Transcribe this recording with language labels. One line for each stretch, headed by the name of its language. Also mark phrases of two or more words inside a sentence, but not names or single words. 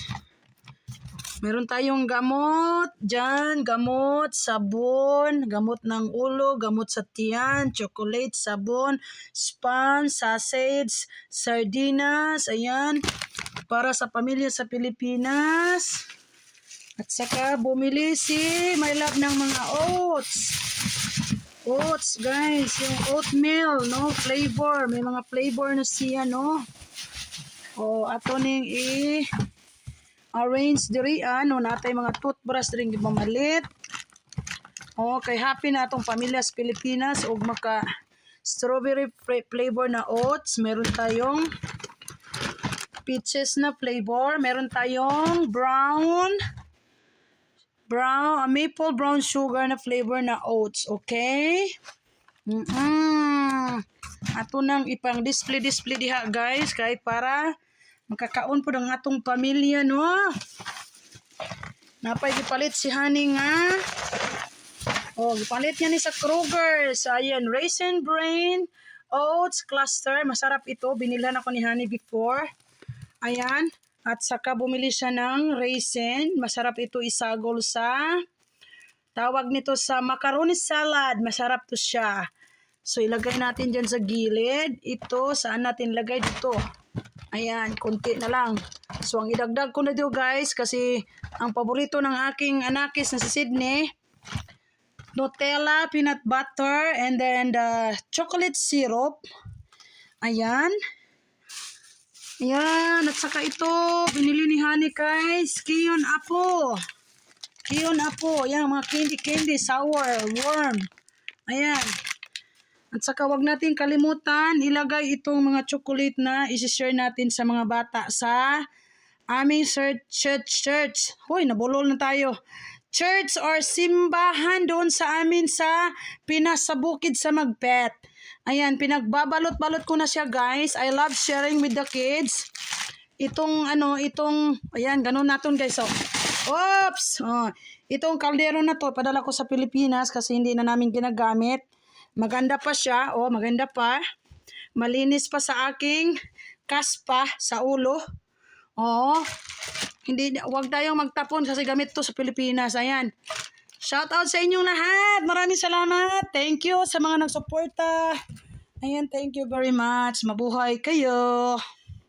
Filipino: Meron tayong gamot, dyan, gamot, sabon, gamot ng ulo, gamot sa tiyan, chocolate, sabon, spam, sausage, sardinas, ayan, para sa pamilya sa Pilipinas. At saka bumili si My Love ng mga oats. Oats, guys, yung oatmeal, no, flavor, may mga flavor na siya, no.
Cebuano: O, ato ning arrange diri no natay mga toothbrush diri gipamalit. Okay, happy na atong pamilya sa Pilipinas og maka
English: strawberry flavor
Cebuano: na oats.
Filipino: Meron tayong peaches na flavor, meron tayong
English: maple brown sugar
Filipino: na flavor na oats, okay?
Cebuano: Ato nang ipang display diha guys kay para makakaon po ng atong pamilya, no? Napay gipalit si Honey nga. Gipalit niya ni sa Kroger.
Filipino: So, ayan, Raisin Bran Oats Cluster. Masarap ito. Binilhan ako ni Honey before. Ayan. At saka bumili siya ng raisin. Masarap ito isagol sa, tawag nito sa macaroni salad. Masarap to siya. So, ilagay natin dyan sa gilid. Ito, saan natin lagay dito? Ayan, konti na lang. So, ang idagdag ko na dito guys, kasi ang paborito ng aking anakis na si Sydney, Nutella,
English: peanut butter, and then the chocolate syrup.
Filipino: Ayan. Ayan, at saka ito, binili ni Honey guys, Kion Apo. Ayan, mga candy, sour, worm. Ayan. At saka wag natin kalimutan, ilagay itong mga chocolate na isi-share natin sa mga bata sa aming church. Hoy, nabulol na tayo. Church or simbahan doon sa amin sa Pinas sa bukid sa Magpet. Ayan, pinagbabalot-balot ko na siya guys.
English: I love sharing with the kids.
Filipino: Ayan, ganun natin guys. Oops! Itong kaldero na to, padala ko sa Pilipinas kasi hindi na namin ginagamit. Maganda pa siya, maganda pa. Malinis pa sa aking kaspa sa ulo. Wag tayong magtapon kasi gamit to sa Pilipinas. Ayan.
English: Shout out
Filipino: sa inyong lahat. Maraming salamat.
English: Thank you
Filipino: sa mga nagsuporta. Ayan,
English: thank you very much.
Filipino: Mabuhay kayo.